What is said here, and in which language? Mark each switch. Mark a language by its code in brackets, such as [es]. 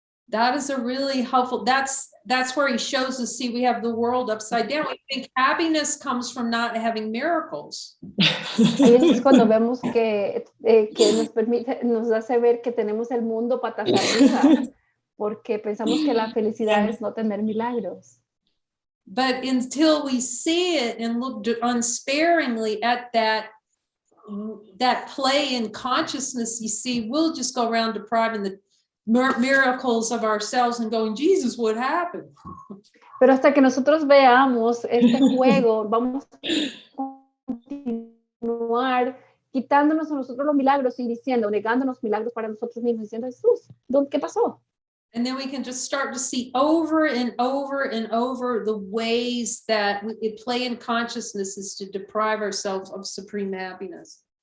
[en] That is a really helpful, that's where he shows us, see, we have the world upside down. We think happiness comes from not having miracles. [es] Ahí es cuando vemos que nos hace ver que tenemos el mundo patas arriba, porque pensamos que la felicidad es no tener milagros. [en] But until we see it and look unsparingly at that play in consciousness, you see, we'll just go around depriving the miracles of ourselves and going, Jesus, what happened? [es] Pero hasta que nosotros veamos este juego, vamos a continuar quitándonos a nosotros los milagros y diciendo, negándonos milagros para nosotros mismos, diciendo, Jesús, ¿qué pasó? [en] And then we can just start to see over and over and over the ways that it play in consciousness is to deprive ourselves of supreme happiness.